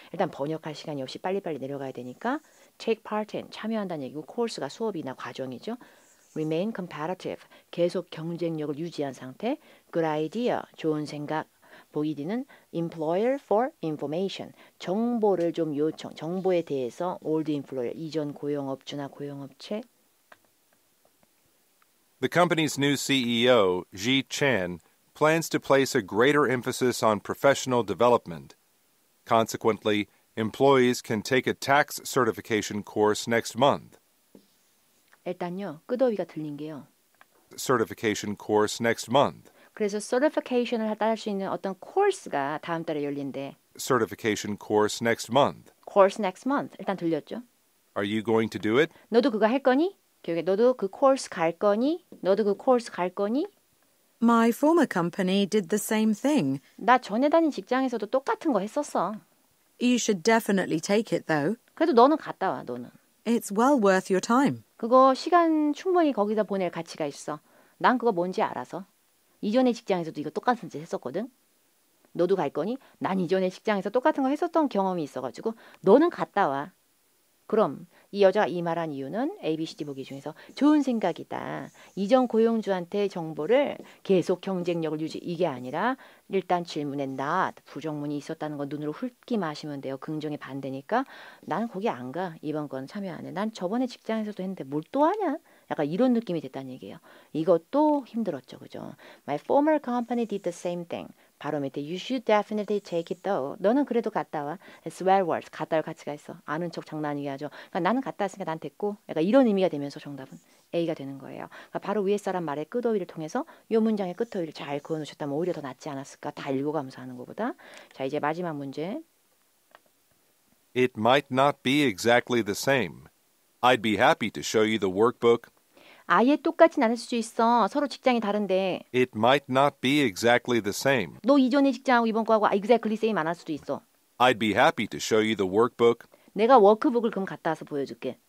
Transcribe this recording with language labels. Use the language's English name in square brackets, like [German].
[Korean] 일단 번역할 시간이 없이 빨리빨리 내려가야 되니까 take part in, 참여한다는 얘기고 course가 수업이나 과정이죠. remain competitive, 계속 경쟁력을 유지한 상태. good idea, 좋은 생각. 보기 D는 employer for information, 정보를 좀 요청, 정보에 대해서 old employer, 이전 고용업주나 고용업체. [English] The company's new CEO, Ji Chan, plans to place a greater emphasis on professional development. Consequently, employees can take a tax certification course next month. [Korean] 일단요, 끄더위가 들린 게요. [English] Certification course next month. [Korean] 그래서 certification을 따를 수 있는 어떤 코र्스가 다음 달에 열린대. [English] Certification course next month. course next month. [Korean] 일단 들렸죠? [English] Are you going to do it? [Korean] 너도 그거 할 거니? 교육에 너도 그 코र्스 갈 거니? 너도 그 코र्스 갈 거니? [English] My former company did the same thing. [Korean] 나 전에 다닌 직장에서도 똑같은 거 했었어. [English] You should definitely take it, though. [Korean] 그래도 너는 갔다 와, 너는. [English] It's well worth your time. [Korean] 그거 시간 충분히 거기다 보낼 가치가 있어. 난 그거 뭔지 알아서. 이전의 직장에서도 이거 똑같은 짓 했었거든. 너도 갈 거니? 난 이전에 직장에서 똑같은 거 했었던 경험이 있어가지고 너는 갔다 와. 그럼 이 여자가 이 말한 이유는 A, B, C, D 보기 중에서 좋은 생각이다. 이전 고용주한테 정보를 계속 경쟁력을 유지 이게 아니라 일단 질문에 not 부정문이 있었다는 거 눈으로 훑기만 하시면 돼요. 긍정의 반대니까 나는 거기 안 가. 이번 건 참여 안 해. 난 저번에 직장에서도 했는데 뭘 또 하냐? 약간 이런 느낌이 됐다는 얘기예요. 이것도 힘들었죠. 그죠? [English] My former company did the same thing. [Korean] 바로 밑에 [English] You should definitely take it though. [Korean] 너는 그래도 갔다 와. [English] It's well worth. [Korean] 갔다 올 가치가 있어. 아는 척 장난이게 하죠. 그러니까 나는 갔다 왔으니까 난 됐고 약간 이런 의미가 되면서 정답은 A가 되는 거예요. 그러니까 바로 위에 사람 말의 끝어휘를 통해서 이 문장의 끝어휘를 잘 그어놓으셨다면 오히려 더 낫지 않았을까. 다 읽어가면서 하는 것보다. 자 이제 마지막 문제. [English] It might not be exactly the same. I'd be happy to show you the workbook. [Korean] 아예 똑같진 않을 수 있어. 서로 직장이 다른데. [English] It might not be exactly the same. [Korean] 너 이전에 직장하고 이번 거하고 exactly same 안 할 수도 있어. [English] I'd be happy to show you the workbook, [Korean] 내가 워크북을 그럼 갖다 와서 보여줄게.